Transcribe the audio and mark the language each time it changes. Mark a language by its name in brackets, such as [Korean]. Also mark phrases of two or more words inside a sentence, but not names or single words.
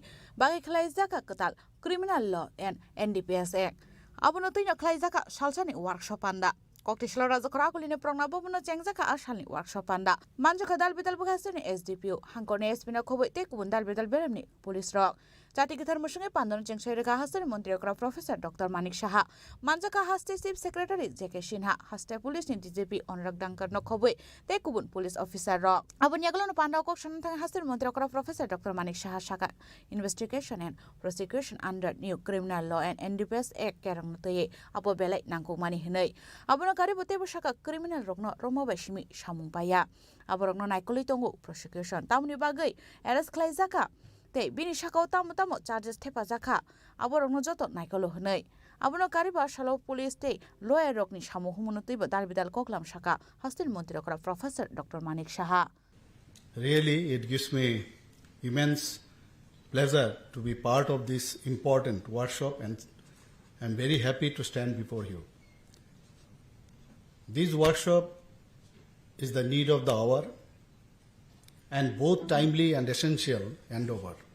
[Kok Borok] bagai khlai jaka katal [English] criminal law and NDPS act [Kok Borok] abono tuino khlai jaka salsani workshop anda Kokrishala Rajakhor Agulini prongna bobuno chengjaka asalni workshop anda manjaka dal bidal bugastoni SDPO hangkone SPna khoboi te kubun dal bidal berem ni police rok Jati Githar Musungi Pandon Chengshairika Hastani Montriokra Professor Dr. Manik Shaha Manjaka Haste [English] Chief Secretary [Kok Borok] JK Sinha Haste Police ni DJP Onrak Dankar no khoboi te kubun [English] police officer [Kok Borok] rok abon yaglono pandau kok santhang Hastani Montriokra Professor Dr. Manik Shaha Shaka [English] investigation and prosecution under new criminal law and NDPS act [Kok Borok] kerang notoye abo belai nangko mani hinai abono kari bote shaka criminal rokno romo basimi samung paya aborokno naikoli tongo prosecution tamni bagai arrest khlai jaka te bini sakao tamo charges thepa jakha aborokno joto naikolo hnai abono kariba salo police te lawyer rokni samu humuno tuiba darbidal koklam saka Hastin Montriokra Professor Dr. Manik Shaha [English] Really, it gives me immense pleasure to be part of this important workshop and I'm very happy to stand before you. This workshop is the need of the hour and both timely and essential handover.